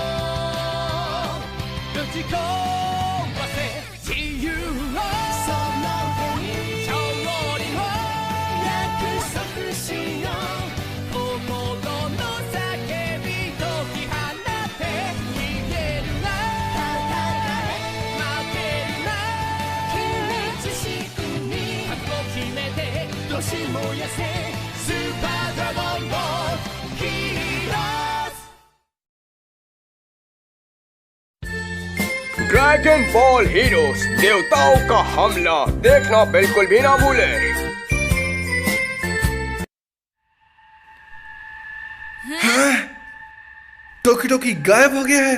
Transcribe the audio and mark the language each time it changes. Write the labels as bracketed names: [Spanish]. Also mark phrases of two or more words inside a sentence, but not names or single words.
[Japanese] ぶち壊せ自由をその手に勝利を約束しよう心の叫び解き放って逃げるな負けるな君自身に覚悟決めてどし燃やせスーパードラゴンのヒーロー [Hindi] ड्रैगन बॉल हीरोज देवताओं का हमला देखना बिल्कुल भी ना भूले। टोकी टोकी गायब हो गया है।